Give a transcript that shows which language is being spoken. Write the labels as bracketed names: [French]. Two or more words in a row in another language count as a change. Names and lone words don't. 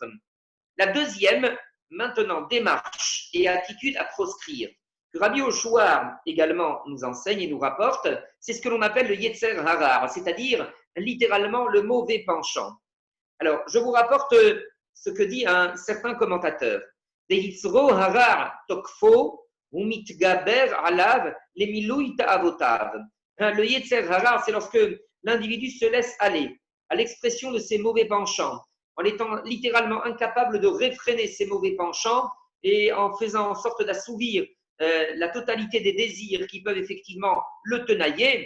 [French] La deuxième, maintenant, démarche et attitude à proscrire, que Rabbi Yoshua également nous enseigne et nous rapporte, c'est ce que l'on appelle le [Hebrew] יצר הרע, [French] c'est-à-dire littéralement le mauvais penchant. Alors, je vous rapporte ce que dit un certain commentateur. [Hebrew] Le יצר הרע תוקפו הוא מתגבר עליו למילוי תאוותיו. [French] Le [Hebrew] יצר הרע, [French] c'est lorsque l'individu se laisse aller à l'expression de ses mauvais penchants, en étant littéralement incapable de réfréner ses mauvais penchants et en faisant en sorte d'assouvir la totalité des désirs qui peuvent effectivement le tenailler.